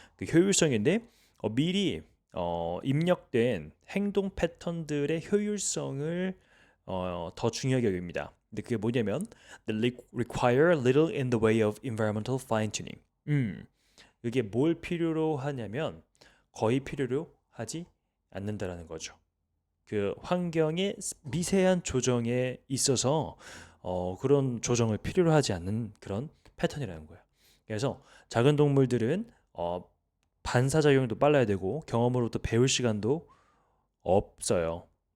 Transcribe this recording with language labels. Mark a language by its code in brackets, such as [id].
[ko] 그 효율성인데 미리 입력된 행동 패턴들의 효율성을 더 중요하게 여깁니다. 근데 그게 뭐냐면 [en] they require little in the way of environmental fine-tuning. [ko] 이게 뭘 필요로 하냐면 거의 필요로 하지 않는다라는 거죠. 그 환경의 미세한 조정에 있어서 그런 조정을 필요로 하지 않는 그런 패턴이라는 거예요. 그래서 작은 동물들은 반사작용도 빨라야 되고 경험으로부터 배울 시간도 없어요.